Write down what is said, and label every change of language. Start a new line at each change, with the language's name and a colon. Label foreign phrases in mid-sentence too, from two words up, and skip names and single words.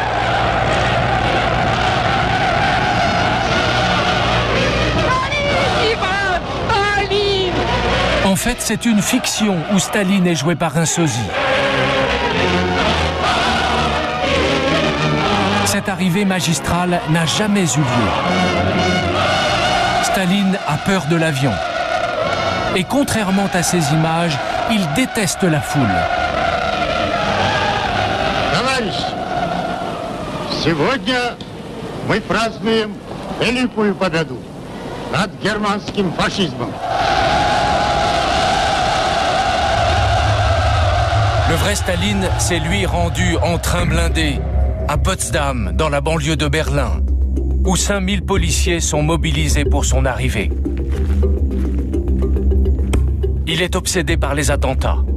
French: En fait, c'est une fiction où Staline est joué par un sosie. Cette arrivée magistrale n'a jamais eu lieu. Staline a peur de l'avion. Et contrairement à ces images, il déteste la foule.
Russian: Товарищи, сегодня мы празднуем великую победу над германским фашизмом.
French: Le vrai Staline s'est lui rendu en train blindé à Potsdam, dans la banlieue de Berlin, où 5000 policiers sont mobilisés pour son arrivée. Il est obsédé par les attentats.